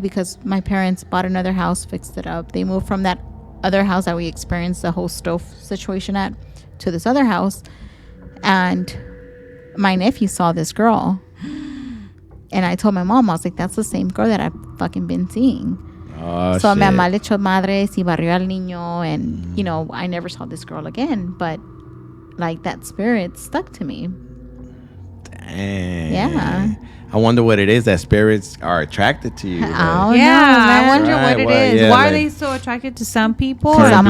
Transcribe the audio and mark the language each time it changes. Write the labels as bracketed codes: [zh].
[en] Because my parents bought another house, fixed it up. They moved from that other house that we experienced the whole stove situation at to this other house. And my nephew saw this girl. And I told my mom, I was like, that's the same girl that I've fucking been seeing. Oh, So shit. [es] mi mamá le echó madres y barrió al niño. [en] And, you know, I never saw this girl again. But, like, that spirit stuck to me. Dang. Yeah. I wonder what it is that spirits are attratted to you. Oh, no, man. I wonder Right, what it well, is. yeah, Why are like- they so attracted to some people? Because or I'm a